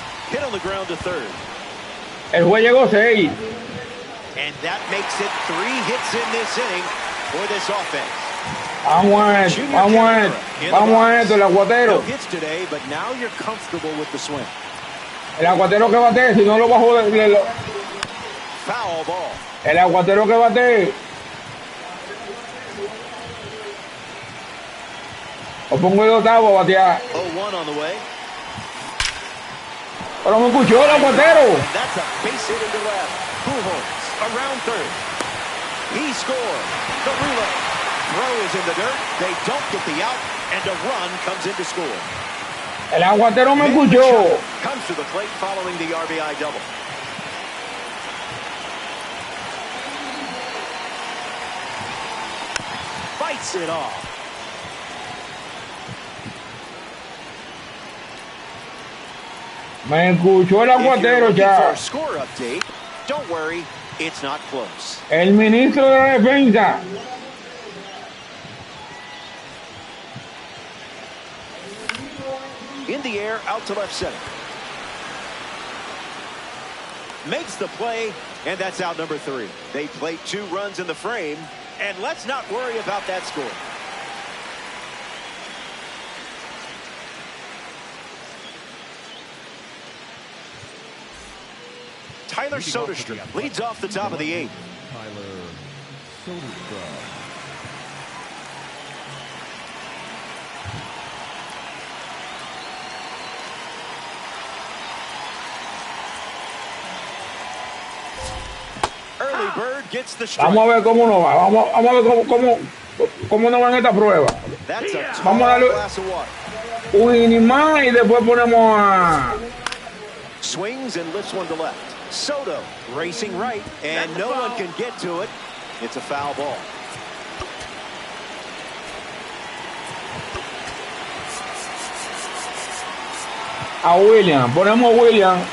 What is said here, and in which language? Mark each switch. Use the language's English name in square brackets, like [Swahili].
[English] Hit on the ground to third. [Spanish] El juez llegó 6. [English] And that makes it 3 hits in this inning for this offense. [Spanish] Vamos a esto, vamos a esto, el aguatero. [English] No hits today, but now you're comfortable with the swing. [Spanish] El aguatero que bate, si no lo bajo de... [English] Foul ball. [Spanish] El aguatero que bate. Lo pongo de octavo a batear. [English] 0-1 on the way. [Spanish] Pero me escuchó el aguatero. [English] That's a base hit into left. Pujols around third. He scored. The relay. Throw is in the dirt. They don't get the out, and a run comes in to score. [Spanish] El aguatero me escuchó. [English] Comes to the plate following the RBI double. Fights it off. [Spanish] Me escuchó el aguatero ya. [English] Score update. Don't worry, it's not close. [Spanish] El ministro de la defensa. [English] In the air, out to left center. Makes the play, and that's out number 3. They played 2 runs in the frame, and let's not worry about that score. Tyler Soderstrom leads off the top of the 8th. Tyler Soderstrom. Early bird gets the strike. [Spanish] Vamos a ver cómo nos va. Vamos a ver cómo nos va en esta prueba. [English] That's a [Spanish] Vamos a darle [English] glass of water. [Spanish] un inning más y después ponemos a... [English] Swings and lifts one to left. Soto racing right, and no one can get to it. It's a foul ball. [Spanish] A William, ponemos a William